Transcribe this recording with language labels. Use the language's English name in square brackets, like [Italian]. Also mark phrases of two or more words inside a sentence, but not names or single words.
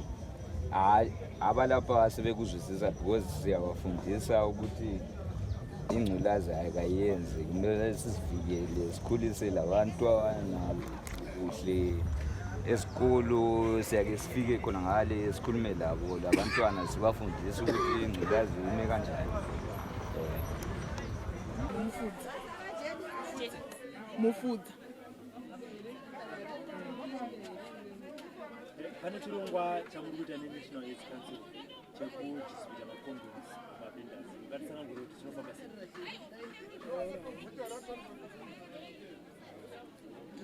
[Zulu] Hayi abalapha sebekuzwisisa because siyabafundisa ukuthi ingculazi ayikayenzi, kumele sizivikele sikhulise labantwana kuhle. Esikolo siyake sifike khona ngale sikhulume labo labantwana sibafundise ukuthi ingculazi ime kanjani. [Shona] Mufudza pane chirongwa chamuri kuita neNational AIDS Council chekudistribute macondoms mavendors. Ngatisangangure kuti chinofamba sei?